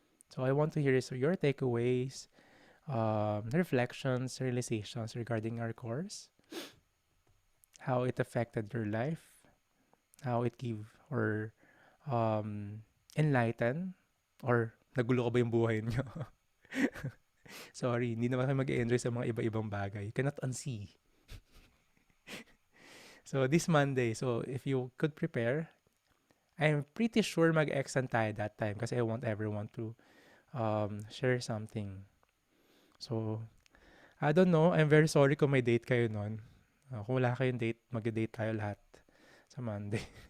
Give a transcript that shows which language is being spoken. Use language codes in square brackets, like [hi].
[en] So I want to hear your takeaways, reflections, realizations regarding our course, how it affected your life, how it give or enlighten, or [tl] nagulo ko ba yung buhay niyo? Sorry, hindi naman kayo mag-enjoy sa mga iba-ibang bagay. [en] You cannot unsee. So, this Monday, so if you could prepare, I'm pretty sure [tl] mag-extend tayo [en] that time kasi I want everyone to share something. So, I don't know. I'm very sorry [tl] kung may date kayo nun. Kung wala kayong date, mag-date tayo lahat sa Monday.